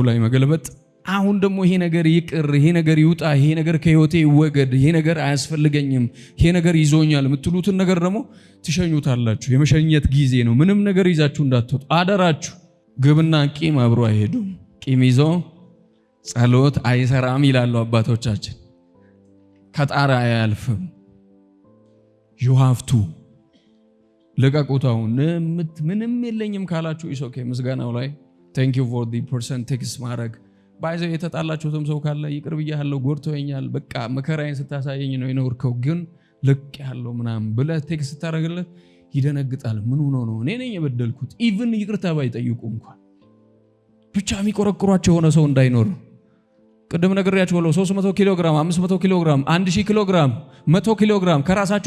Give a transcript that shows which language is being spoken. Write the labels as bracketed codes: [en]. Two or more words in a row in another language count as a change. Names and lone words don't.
[am] ላይ መገልበጥ። አሁን ደግሞ ይሄ ነገር ይቅር፣ ይሄ ነገር ይውጣ፣ ይሄ ነገር ከህይወቴ ይወገድ፣ ይሄ ነገር አያስፈልገኝም፣ ይሄ ነገር ይዞኛል የምትሉትን ነገር ደግሞ ትሸኙታላችሁ። የመሸኘት ጊዜ ነው። ምንም ነገር ይዛችሁ እንዳትወጡ አደራችሁ። ግብና ቂም አብሮ አይሄዱም። ቂም ይዞ ጸሎት አይሰራም ይላሉ አባቶቻችን። ከጣራ አያልፍም። [en] you have to [am] ለቀቁታው። ምንም የለኝም ካላችሁ ኢሶኬ ምስጋናው ላይ [en] thank you for the person text [am] ማድረግ ባይዘው የተጣላችሁትም ሰው ካለ ይቅር ብያለሁ፣ ጎርቶኛል፣ በቃ መከራዬን ስታሳየኝ ነው የኖርከው፣ ግን ልቅ ያለው ምናምን ብለህ ቴክስት ታደርግለት ይደነግጣል። ምን ሆኖ ነው እኔ ነኝ የበደልኩት? ኢቭን ይቅርታ ባይጠይቁ እንኳን ብቻ የሚቆረቁሯቸው የሆነ ሰው እንዳይኖር። ቅድም ነግሬያችኋለሁ። 300 ኪሎ ግራም፣ 500 ኪሎ ግራም፣ 1000 ኪሎ ግራም፣ 100 ኪሎ ግራም ከራሳችሁ